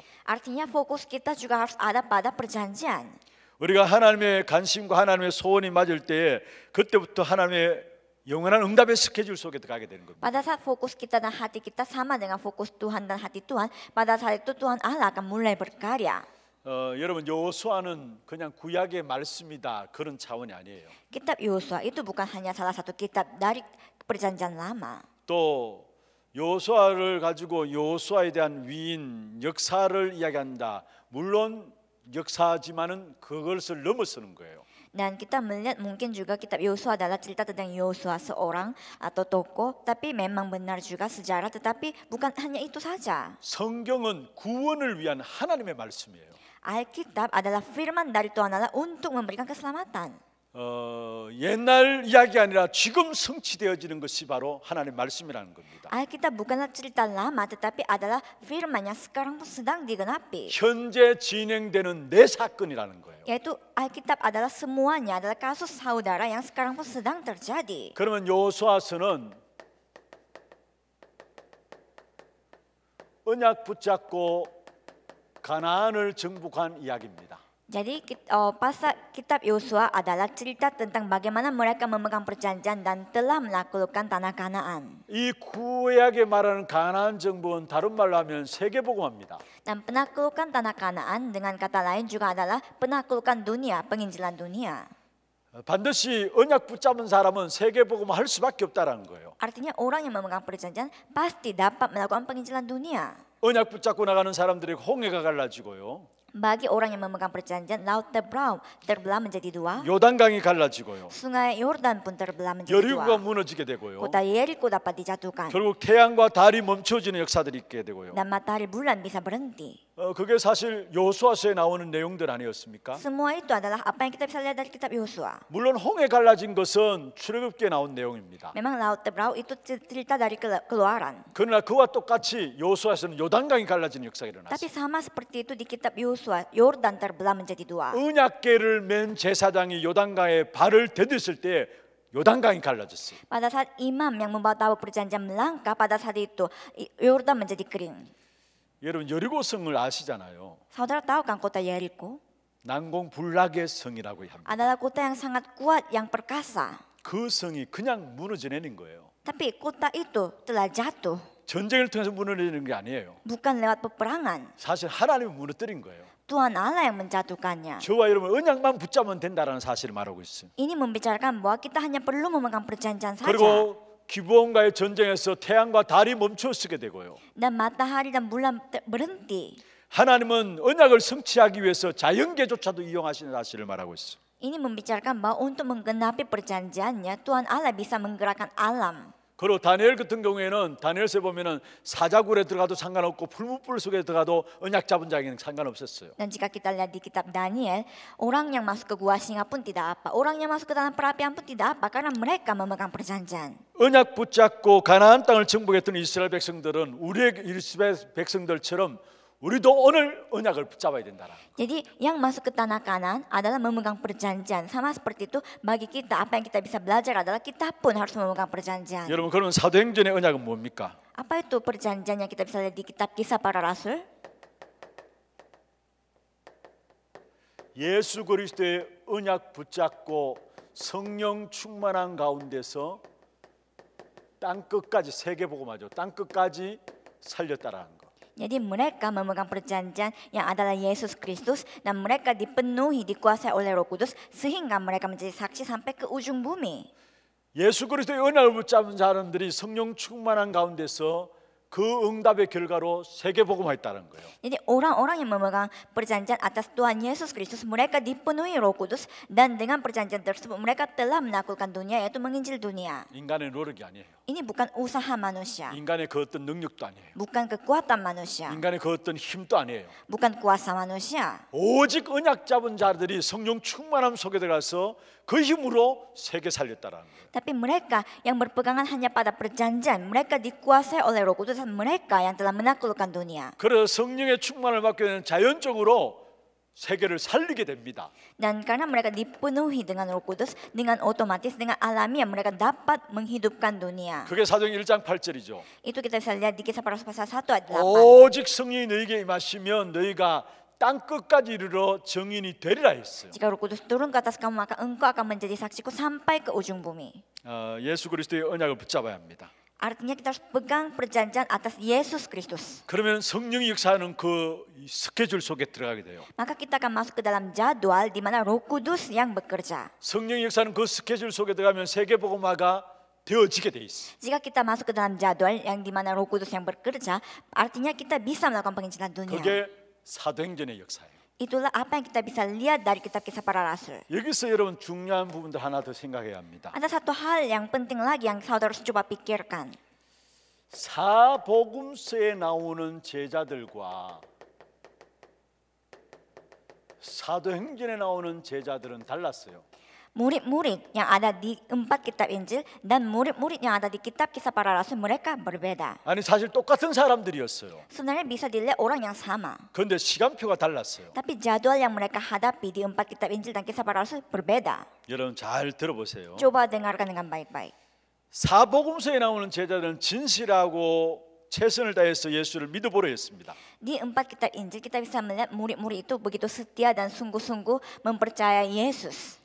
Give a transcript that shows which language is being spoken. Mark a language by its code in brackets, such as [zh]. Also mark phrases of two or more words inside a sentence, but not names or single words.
[id] Artinya fokus kita juga harus ada pada perjanjian. [ko] 우리가 하나님의 관심과 하나님의 소원이 맞을 때에 그때부터 하나님의 영원한 응답의 스케줄 속에 들어가게 되는 겁니다. [id] Pada saat fokus kita dan hati kita sama dengan fokus Tuhan dan hati Tuhan, pada saat itu Tuhan Allah akan mulai berkarya. [ko] 여러분 여호수아는 그냥 구약의 말씀이다 그런 차원이 아니에요. [id] Kitab Yosua itu bukan hanya salah satu kitab dari perjanjian lama. [ko] 또 여호수아를 가지고 여호수아에 대한 위인 역사를 이야기한다. 물론 역사지만은 그것을 넘어서는 거예요. [id] Dan kita melihat mungkin juga kitab Yosua adalah cerita tentang Yosua seorang atau tokoh, tapi memang benar juga sejarah, tetapi bukan hanya itu saja. [ko] 성경은 구원을 위한 하나님의 말씀이에요. [id] Alkitab adalah firman dari Tuhan Allah untuk memberikan keselamatan. [ko] 옛날 이야기 아니라 지금 성취되어지는 것이 바로 하나님의 말씀이라는 겁니다. [id] Alkitab bukanlah cerita lama, tetapi adalah firman yang sekarang pun sedang digenapi. [ko] 현재 진행되는 내 사건이라는 거예요. [id] Yaitu Alkitab adalah semuanya adalah kasus saudara yang sekarang pun sedang terjadi. [ko] 그러면 여호수아서는 언약 붙잡고 가나안을 정복한 이야기입니다. [id] Jadi pasal kitab Yosua adalah cerita tentang bagaimana mereka memegang perjanjian dan telah menaklukkan tanah Kanaan. [ko] 이 구약에 말하는 가나안 정복은 다른 말로 하면 세계복음화입니다. [id] Dan penaklukan tanah Kanaan dengan kata lain juga adalah penaklukan dunia, penginjilan dunia. [ko] 반드시 언약 붙잡은 사람은 세계복음화 할 수밖에 없다라는 거예요. [id] Artinya orang yang memegang perjanjian pasti dapat melakukan penginjilan dunia. [ko] 언약 붙잡고 나가는 사람들이 홍해가 갈라지고요. [id] Bagi orang yang memegang perjanjian, laut terbelah menjadi dua. [ko] 요단강이 갈라지고요. [id] Sungai Yordan pun terbelah menjadi [ko] 여리고가 [id] dua. [ko] 무너지게 되고요. [id] Kota Yeriko dapat dijatuhkan. [ko] 결국 태양과 달이 멈춰지는 역사들이 있게 되고요. [id] Dan matahari bulan bisa berhenti. [ko] 그게 사실 여호수아서에 나오는 내용들 아니었습니까? [id] Semua itu adalah apa yang kita bisa lihat dari kitab Yosua. [ko] 물론 홍해 갈라진 것은 출애굽기에 나온 내용입니다. [id] Memang laut terbelah itu cerita dari keluaran. [ko] 그러나 그와 똑같이 여호수아서는 요단강이 갈라지는 역사가 일어났어요. [id] Tapi sama seperti itu di kitab Yosua, Yordan terbelah menjadi dua. [ko] 언약궤를 맨 제사장이 요단강에 발을 디뎠을 때 요단강이 갈라졌어요. [id] Pada saat imam yang membawa tahu perjanjian melangkah, pada saat itu Yordan menjadi kering. [ko] 여러분 여리고성을 아시잖아요. [id] Saudara tahu kan kota Yeriko? [ko] 난공불락의 성이라고 합니다. [id] Adalah kota yang sangat kuat, yang perkasa. [ko] 그 성이 그냥 무너져 내린 거예요. [id] Tapi kota itu telah jatuh. [ko] 전쟁을 통해서 무너지는 게 아니에요. [id] Bukan lewat peperangan. [ko] 사실 하나님이 무너뜨린 거예요. [id] Tuhan Allah yang menjatuhkannya. [ko] 저와 여러분 언약만 붙잡으면 된다라는 사실을 말하고 있어요. [id] Ini membicarakan bahwa kita hanya perlu memegang perjanjian saja. [ko] 그리고 기브온과의 전쟁에서 태양과 달이 멈춰서게 되고요. [id] Dan matahari dan bulan berhenti. [ko] 하나님은 언약을 성취하기 위해서 자연계조차도 이용하시는 사실을 말하고 있어요. [id] Ini membicarakan bahwa untuk menggenapi perjanjiannya, Tuhan Allah bisa menggerakkan alam. [ko] 그리고 다니엘 같은 경우에는 다니엘서에 보면은 사자굴에 들어가도 상관없고 풀무불 속에 들어가도 언약 잡은 자에게는 상관없었어요. [id] Dan jika kita lihat di kitab Daniel, orang yang masuk ke gua singa pun tidak apa, orang yang masuk ke dalam perapian pun tidak apa, karena mereka memegang perjanjian. [ko] 언약 붙잡고 가나안 땅을 정복했던 이스라엘 백성들은 우리의 이스라엘 백성들처럼 우리도 오늘 언약을 붙잡아야 된다. [id] Jadi yang masuk ke tanah Kanaan adalah memegang perjanjian. Sama seperti itu bagi kita apa yang kita bisa belajar adalah kita pun harus memegang perjanjian. [ko] 여러분 그러면 사도행전의 언약은 뭡니까? [id] Apa itu perjanjian yang kita bisa lihat di kitab Kisah Para Rasul? [ko] 예수 그리스도의 언약 붙잡고 성령 충만한 가운데서 땅 끝까지 세계 복음하죠. 땅 끝까지 살렸다라는 거. [id] Jadi mereka memegang perjanjian yang adalah Yesus Kristus dan mereka dipenuhi, dikuasai oleh Roh Kudus sehingga mereka menjadi saksi sampai ke ujung bumi. [ko] 예수 그리스도의 언약을 붙잡은 사람들이 성령 충만한 가운데서 그 응답의 결과로 세계복음화했다는 거예요. [id] Jadi orang-orang yang memegang perjanjian atas Tuhan Yesus Kristus mereka dipenuhi Roh Kudus dan dengan perjanjian tersebut mereka telah menaklukkan dunia yaitu menginjil dunia. [ko] 인간의 노력이 아니에요. [id] Ini bukan usaha manusia, [ko] 인간의 그 어떤 능력도 아니에요. [id] bukan kekuatan manusia, [ko] 인간의 그 어떤 힘도 아니에요. [id] bukan kuasa manusia. [ko] 오직 언약 잡은 자들이 성령 충만함 속에 들어가서 그 힘으로 세계 살렸다라는 거예요. [id] Tapi mereka yang berpegangan hanya pada perjanjian, mereka dikuasai oleh Roh Kudus dan mereka yang telah menaklukkan dunia. [ko] 그래서 성령의 충만을 받게 되면 자연적으로 세계를 살리게 됩니다. [id] Dan karena mereka dipenuhi dengan Roh Kudus, dengan otomatis, dengan alamiah mereka dapat menghidupkan dunia. [ko] 그게 사도행 1장 8절이죠. [id] Itu kita bisa lihat di Kisah Para Rasul pasal 1 ayat 8. [ko] 오직 성령이 너희에게 임하시면 너희가 땅 끝까지 이르러 증인이 되리라 했어요. [id] Jika Roh Kudus turun ke atas kamu, maka engkau akan menjadi saksiku sampai ke ujung bumi. [ko] 예수 그리스도의 언약을 붙잡아야 합니다. [id] Artinya kita harus pegang perjanjian atas Yesus Kristus. [ko] 그러면 성령이 역사하는 그 스케줄 속에 들어가게 돼요. [id] Maka kita akan masuk ke dalam jadwal di mana Roh Kudus yang bekerja. [ko] 성령이 역사하는 그 스케줄 속에 들어가면 세계복음화가 되어지게 돼 있어. [id] Jika kita masuk ke dalam jadwal yang di mana Roh Kudus yang bekerja, artinya kita bisa melakukan penginjilan dunia. [ko] 그게 사도행전의 역사예요. [id] Itulah apa yang kita bisa lihat dari kitab Kisah Para Rasul. [ko] 여기서 여러분 중요한 부분들 하나 더 생각해야 합니다. [id] Ada satu hal yang penting lagi yang saudara harus coba pikirkan. [ko] 사복음서에 나오는 제자들과 사도행전에 나오는 제자들은 달랐어요. [id] Murid-murid yang ada di 4 kitab Injil dan murid-murid yang ada di kitab Kisah Para Rasul mereka berbeda. [ko] 아니 사실 똑같은 사람들이었어요. [id] Sebenarnya bisa dilihat orang yang sama. [ko] 그런데 시간표가 달랐어요. [id] Tapi jadwal yang mereka hadapi di 4 kitab Injil dan Kisah Para Rasul berbeda. [ko] 여러분 잘 들어보세요. [id] Coba dengarkan dengan baik-baik. [ko] 사복음서에 나오는 제자들은 진실하고 최선을 다해서 예수를 믿어보려 했습니다. [id] Di 4 kitab Injil kita bisa melihat murid-murid itu begitu setia dan sungguh-sungguh mempercayai Yesus.